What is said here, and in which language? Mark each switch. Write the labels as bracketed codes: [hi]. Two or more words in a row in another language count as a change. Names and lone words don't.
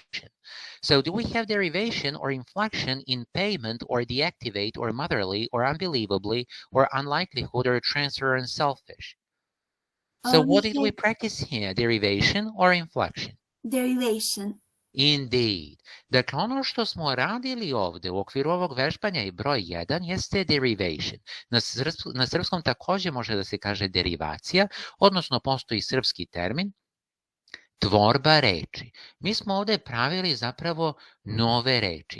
[en] So do we have derivation or inflection in payment or deactivate or motherly or unbelievably or unlikelihood or transfer and selfish? So what did we practice here? Derivation or inflection? Derivation. Indeed. [sr] Dakle, ono što smo radili ovdje u okviru ovog vežbanja i broj 1 jeste derivation. Na srpskom također može da se kaže derivacija, odnosno postoji srpski termin tvorba reči. Mi smo ovdje pravili zapravo nove reči.